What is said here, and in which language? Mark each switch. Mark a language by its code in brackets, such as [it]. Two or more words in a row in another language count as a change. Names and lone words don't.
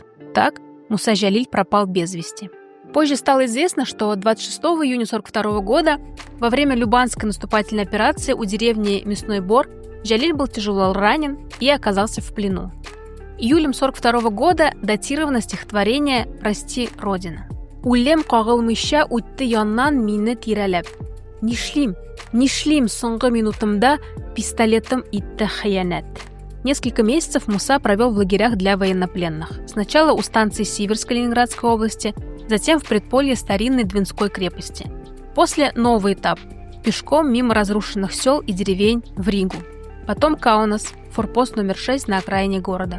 [ru] Так Муса Джалиль пропал без вести. Позже стало известно, что 26 июня 1942 года во время Любанской наступательной операции у деревни Мясной Бор Джалиль был тяжело ранен и оказался в плену. Июлем 1942 года датировано стихотворение «Прости, Родина». [tt] «Улем кагылмыйча үтте яннан мине тирәләп. Нишлим соңгы минутымда пистолетом итте хыянәт». [ru] Несколько месяцев Муса провел в лагерях для военнопленных. Сначала у станции Сиверской Ленинградской области, затем в предполье старинной Двинской крепости. После новый этап – пешком мимо разрушенных сел и деревень в Ригу. Потом Каунас, форпост номер 6 на окраине города.